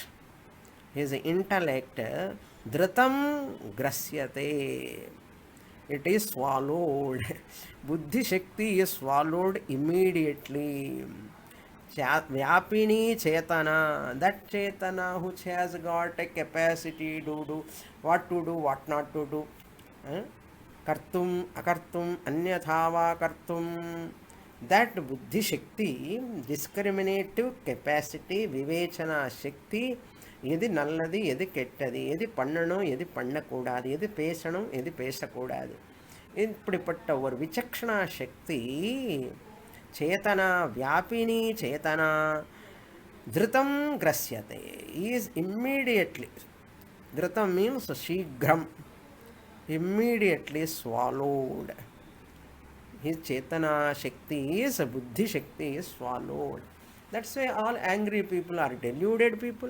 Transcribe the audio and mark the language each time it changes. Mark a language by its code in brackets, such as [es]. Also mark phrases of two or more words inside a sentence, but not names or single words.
[en] His intellect [sa] धृतं ग्रस्यते. [en] It is swallowed. [sa] बुद्धि शक्ति [en] is swallowed immediately. [sa] व्यापिनी चेतना, [en] that chetana which has got a capacity to do what to do, what not to do. [sa] कर्तुं, अकर्तुं, अन्यथावा कर्तुं. [en] That [sa] बुद्धि शक्ति, [en] discriminative capacity, [sa] विवेचना शक्ति, [ta] எது நல்லது எது கெட்டது, எது பண்ணணும் எது பண்ணக்கூடாது, எது பேசணும் எது பேசக்கூடாது, இப்படிப்பட்ட ஒரு [sa] विचक्षणा शक्ति चेतना व्यापिनी चेतना धृतं ग्रस्यते [en] is immediately. Dhritam means shigram, immediately swallowed. His [sa] चेतना शक्ति [en] is, [sa] बुद्धि शक्ति [en] is swallowed. That's why all angry people are deluded people.